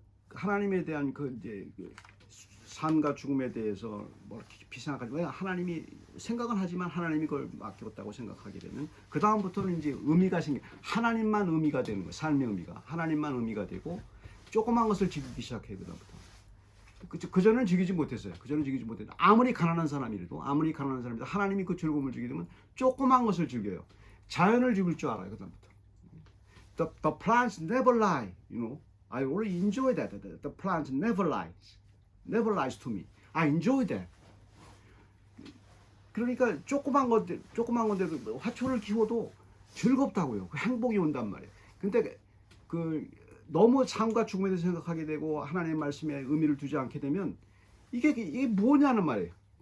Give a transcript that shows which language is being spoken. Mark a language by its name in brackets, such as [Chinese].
[Korean] 하나님에 대한 이제 삶과 죽음에 대해서 깊이 생각하지 왜 하나님이 생각은 하지만 하나님이 그걸 맡겼다고 생각하게 되면 그 다음부터는 이제 의미가 하나님만 의미가 되는 거예요. 삶의 의미가 하나님만 의미가 되고 조그만 것을 즐기기 시작해요. 그 다음부터. 그전에는 즐기지 못했어요. 아무리 가난한 사람이라도 하나님이 그 즐거움을 주게 되면 조그만 것을 즐겨요. 자연을 즐길 줄 알아요. 그 다음부터. [English] The plants never lie, I really enjoy that. The plant never lies to me. I enjoy that. [Korean] 그러니까 조그만 건데도 화초를 키워도 즐겁다고요. 그 행복이 온단 말이에요. 근데 너무 삶과 죽음에 대해서 생각하게 되고 하나님의 말씀에 의미를 두지 않게 되면 이게 뭐냐는 말이에요.